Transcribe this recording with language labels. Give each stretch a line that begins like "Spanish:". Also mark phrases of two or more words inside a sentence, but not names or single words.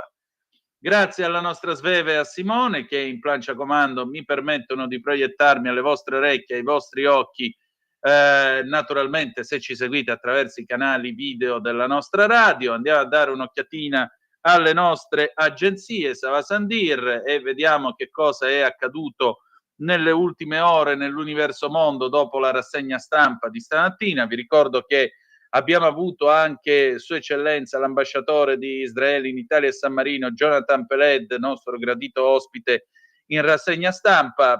Italian: Grazie alla nostra Sveve e a Simone che in plancia comando mi permettono di proiettarmi alle vostre orecchie, ai vostri occhi, naturalmente se ci seguite attraverso i canali video della nostra radio. Andiamo a dare un'occhiatina alle nostre agenzie,
French: ça va sans dire,
Italian: e vediamo che cosa è accaduto nelle ultime ore nell'universo mondo dopo la rassegna stampa di stamattina. Vi ricordo che abbiamo avuto anche Sua Eccellenza l'ambasciatore di Israele in Italia e San Marino, Jonathan Peled, nostro gradito ospite in rassegna stampa.